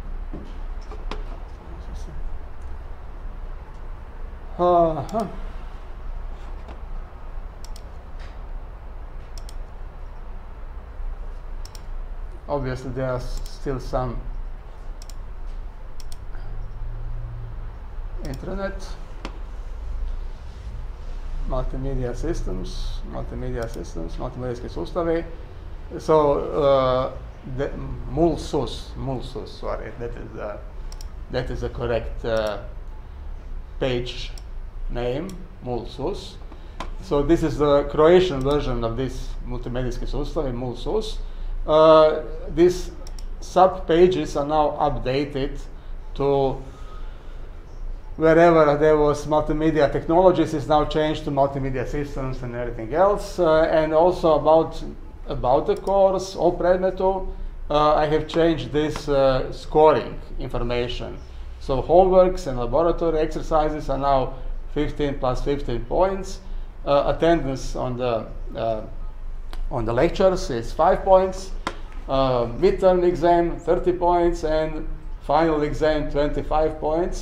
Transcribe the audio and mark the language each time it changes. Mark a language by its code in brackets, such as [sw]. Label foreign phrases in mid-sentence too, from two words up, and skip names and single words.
[en] Obviously, there are still some internet, multimedia systems, [hr] multimedijski sustavi. [en] So, the mulsus, sorry, that is the correct page name, mulsus. So this is the Croatian version of this [hr] multimedijski sustavi, [en] mulsus. These sub-pages are now updated to wherever there was multimedia technologies is now changed to multimedia systems and everything else. And also about the course, [hr] o predmetu, [en] I have changed this scoring information. So homeworks and laboratory exercises are now 15 plus 15 points. Attendance on the lectures is 5 points. Midterm exam 30 points, and final exam 25 points.